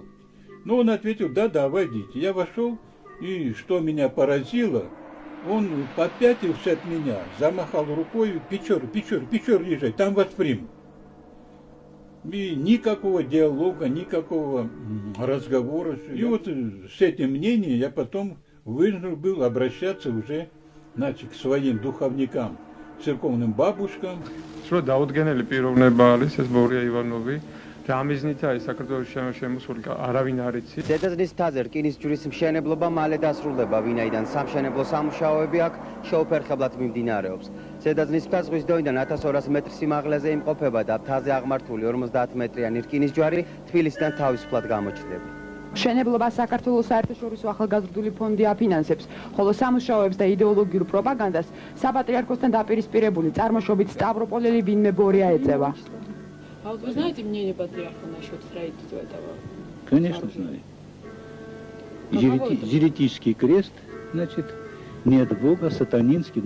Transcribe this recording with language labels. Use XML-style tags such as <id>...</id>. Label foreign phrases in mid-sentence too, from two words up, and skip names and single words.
<ru>Но он ответил, да, войдите. Я вошел, и что меня поразило, он попятился от меня, замахал рукой, Печор, езжай, там вас примут. И никакого диалога, никакого разговора. И вот с этим мнением я потом вынужден был обращаться уже, значит, к своим духовникам, церковным бабушкам.</ru> <ka>Что დაუდგენელი პიროვნება არის ეს ბორია ივანოვი და ამიზნითა ის საქართველოს შემოსული არავინ არ იცის. ზედაზნის მთაზე რკინის ჯვრის მშენებლობა მალე დასრულდება, ვინაიდან სამშენებლო სამუშაოები აქ შეუფერხებლად მიმდინარეობს. ზედაზნის მთა ზღვის დონიდან 1200 მეტრის სიმაღლეზე იმყოფება და მთაზე აღმართული 50 მეტრიანი რკინის ჯვარი თბილისიდან თავისუფლად გამოჩნდება. მშენებლობა საქართველოს საერთაშორისო ახალგაზრდული ფონდი აფინანსებს, ხოლო სამუშაოებს და იდეოლოგიურ პროპაგანდას საპატრიარქოსთან დაპირისპირებული წარმოშობით სტავროპოლელი ვინმე ბორია ეწევა.</ka> <ru>А вот вы знаете мнение патриарха насчет строительства этого? Конечно, знаю. Еретический крест, значит, нет Бога, сатанинский.</ru>